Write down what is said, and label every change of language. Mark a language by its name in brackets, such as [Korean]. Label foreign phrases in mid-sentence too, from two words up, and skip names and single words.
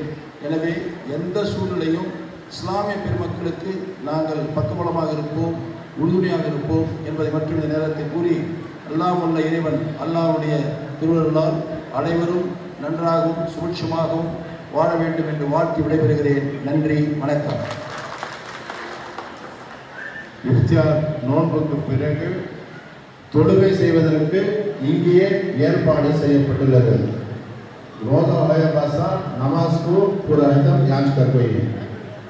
[Tamil] எனவே எந்த சூழ்நிலையும் இஸ்லாமிய பெருமக்களுக்கு நாங்கள் பக்கபலமாக இருப்போம், உறுதுணையாக இருப்போம் என்பதை மட்டும் இந்த நேரத்தில் கூறி, அல்லாஹ் உள்ள இறைவன் அல்லாஹ்வுடைய திருவருளால் அனைவரும் நன்றாகவும் சுபிட்சமாகவும் வாழ வேண்டும் என்று வாழ்த்தி விடைபெறுகிறேன். நன்றி, வணக்கம். இஃப்தார் நோன்புக்கு பிறகு தொழுகை செய்வதற்கு இங்கேயே ஏற்பாடு செய்யப்பட்டுள்ளது. [Hindi] रोज़ा होने के बाद नमाज को पूरा एकदम याद कर